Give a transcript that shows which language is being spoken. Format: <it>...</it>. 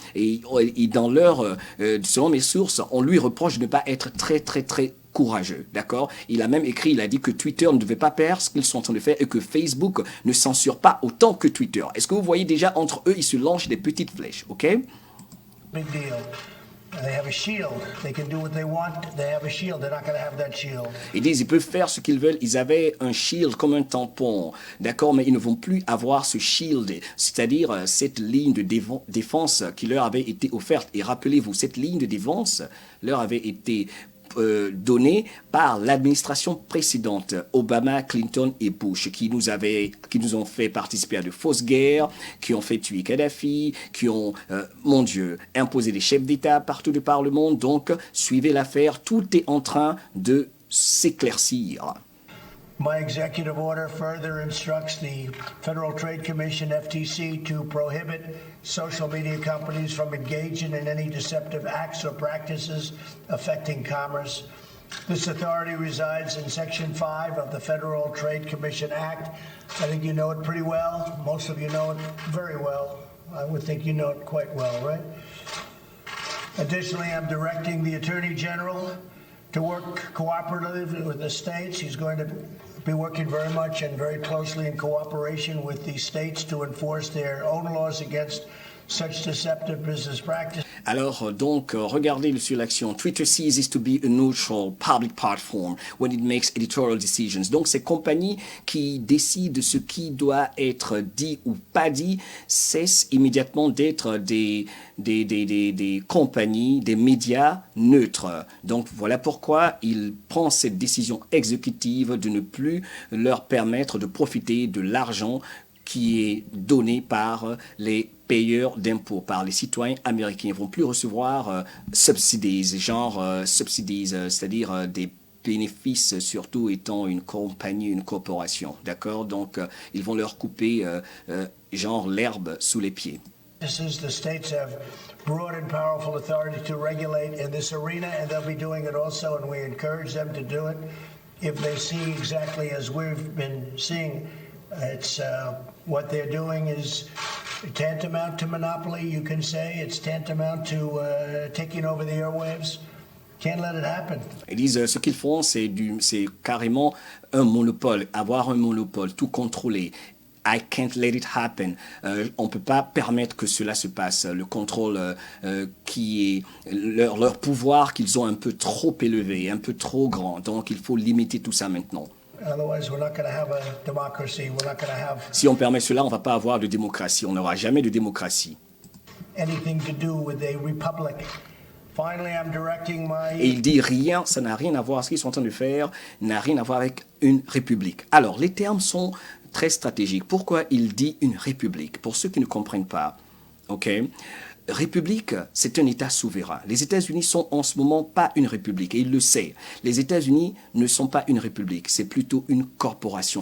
<fr>Et dans selon mes sources, on lui reproche de ne pas être très courageux, d'accord? Il a même écrit, il a dit que Twitter ne devait pas faire ce qu'ils sont en train de faire et que Facebook ne censure pas autant que Twitter. Est-ce que vous voyez déjà, entre eux, ils se lancent des petites flèches, ok?</fr> <en>Big deal. They have a shield. They can do what they want. They have a shield. They're not going to have that shield.</en> <fr>Ils disent ils peuvent faire ce qu'ils veulent. Ils avaient un shield comme un tampon, d'accord, mais ils ne vont plus avoir ce shield, c'est-à-dire cette ligne de défense qui leur avait été offerte. Et rappelez-vous, cette ligne de défense leur avait été donnée par l'administration précédente, Obama, Clinton et Bush, qui nous ont fait participer à de fausses guerres, qui ont fait tuer Kadhafi, qui ont, mon Dieu, imposé des chefs d'État partout de par le monde. Donc, suivez l'affaire, tout est en train de s'éclaircir.</fr> <en>My executive order further instructs the Federal Trade Commission, FTC, to prohibit social media companies from engaging in any deceptive acts or practices affecting commerce. This authority resides in Section 5 of the Federal Trade Commission Act. I think you know it pretty well. Most of you know it very well. I would think you know it quite well, right? Additionally, I'm directing the Attorney General to work cooperatively with the states. He's going to be working very much and very closely in cooperation with the states to enforce their own laws against such deceptive business practices.</en> <fr>Alors, donc, regardez sur l'action.</fr> <en>Twitter ceases to be a neutral public platform when it makes editorial decisions.</en> <fr>Donc, ces compagnies qui décident de ce qui doit être dit ou pas dit cessent immédiatement d'être des compagnies, des médias neutres. Donc, voilà pourquoi il prend cette décision exécutive de ne plus leur permettre de profiter de l'argent qui est donné par les payeurs d'impôts, par les citoyens américains. Ils ne vont plus recevoir subsidies, c'est-à-dire des bénéfices, surtout étant une compagnie, une corporation. D'accord? Donc, ils vont leur couper l'herbe sous les pieds.</fr> <en>The states have broad and powerful authority to regulate in this arena, and they'll be doing it also, and we encourage them to do it if they see exactly as we've been seeing. It's what they're doing is tantamount to monopoly, you can say. It's tantamount to taking over the airwaves. Can't let it happen.</en> <fr>Ils disent ce qu'ils font, c'est carrément un monopole, avoir un monopole, tout contrôler.</fr> <en>I can't let it happen.</en> <fr>On ne peut pas permettre que cela se passe. Le contrôle qui est leur pouvoir qu'ils ont un peu trop élevé, un peu trop grand. Donc il faut limiter tout ça maintenant.</fr> <en>Otherwise, we're not going to have a democracy. We're not going to have</en> <fr>Si on permet cela, on ne va pas avoir de démocratie. On n'aura jamais de démocratie.</fr> <en>anything to do with a republic. Finally, I'm directing</en> <fr>Et</fr> <en>my</en> <fr>il dit rien, ça n'a rien à voir, ce qu'ils sont en train de faire n'a rien à voir avec une république. Alors, les termes sont très stratégiques. Pourquoi il dit une république? Pour ceux qui ne comprennent pas, ok? République, c'est un État souverain. Les États-Unis sont en ce moment pas une république, et il le sait. Les États-Unis ne sont pas une république, c'est plutôt une corporation.</fr>